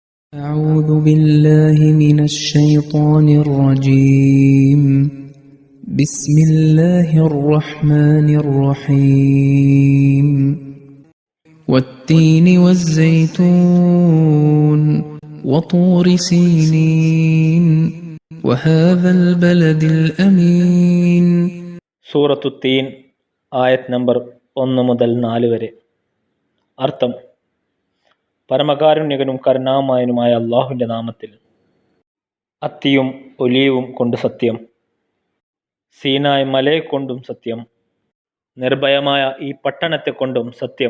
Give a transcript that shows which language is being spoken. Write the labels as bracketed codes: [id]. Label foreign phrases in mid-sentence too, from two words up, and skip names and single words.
[ar] أعوذ بالله من الشيطان الرجيم بسم الله الرحمن الرحيم والتين والزيتون وطور سينين وهذا البلد الأمين [ml] സൂറത്തു തീൻ ആയത് നമ്പർ 1 മുതൽ 4 വരെ. അർത്ഥം: പരമകാരുണ്യകനും കരുണാമയനുമായ അള്ളാഹുവിൻ്റെ നാമത്തിൽ. അത്തിയും ഒലീവും കൊണ്ട് സത്യം, സീനായ് മലയെ കൊണ്ടും സത്യം, നിർഭയമായ ഈ പട്ടണത്തെ കൊണ്ടും സത്യം.